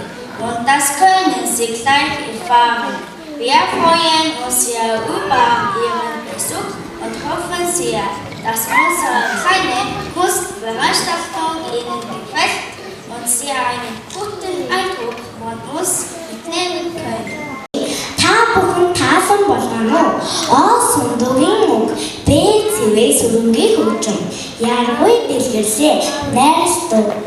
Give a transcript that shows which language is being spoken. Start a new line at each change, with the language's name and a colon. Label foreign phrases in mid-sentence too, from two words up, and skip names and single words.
German: Und das können Sie gleich erfahren. Wir freuen uns sehr über Ihren Besuch und hoffen sehr, dass unsere kleine Kursveranstaltung Ihnen gefällt und Sie einen guten Eindruck von uns mitnehmen können.
Mongolian: Та бүхэн таасан болгоно. О сундугийн үг, Б цэвээ сүрэнгийн хөгжим, яргүй дэлгэрсээ найрс дуу.